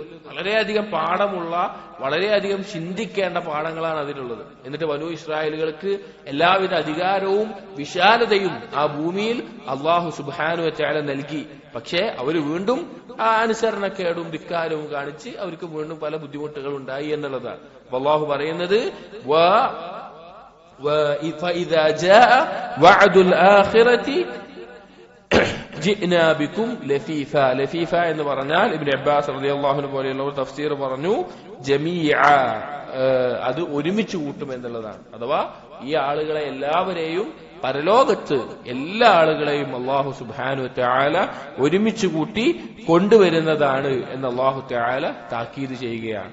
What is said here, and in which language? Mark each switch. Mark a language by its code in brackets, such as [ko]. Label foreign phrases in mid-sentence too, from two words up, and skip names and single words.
[ml] വളരെയധികം പാഠമുള്ള, വളരെയധികം ചിന്തിക്കേണ്ട പാഠങ്ങളാണ് അതിലുള്ളത്. എന്നിട്ട് ബനൂ ഇസ്രായേലുകൾക്ക് എല്ലാവിധ അധികാരവും വിശാലതയും ആ ഭൂമിയിൽ [ar] الله سبحانه وتعالى [ml] നൽകി. പക്ഷേ അവര് വീണ്ടും ആ അനുസരണക്കേടും ധിക്കാരവും കാണിച്ച് അവർക്ക് വീണ്ടും പല ബുദ്ധിമുട്ടുകൾ ഉണ്ടായി എന്നുള്ളതാണ്. അള്ളാഹു പറയുന്നത് [ar] فإذا جاء وعد الآخرة جئنا بكم لفيفا. [ml] ലഫീഫ എന്ന് പറഞ്ഞാൽ ഇബ്നു അബ്ബാസ് [ar] رضي الله عنه [ml] പോലെയുള്ളവർ തഫ്സീർ പറഞ്ഞു ജമീഅ, അത് ഒരുമിച്ച് കൂട്ടും എന്നുള്ളതാണ്. അഥവാ ഈ ആളുകളെ എല്ലാവരെയും പരലോകത്ത് എല്ലാ ആളുകളെയും [ar] الله سبحانه وتعالى [ml] ഒരുമിച്ച് കൂട്ടി കൊണ്ടുവരുന്നതാണ് എന്ന് [ar] الله تعالى [ml] താക്കീത് ചെയ്യുകയാണ്.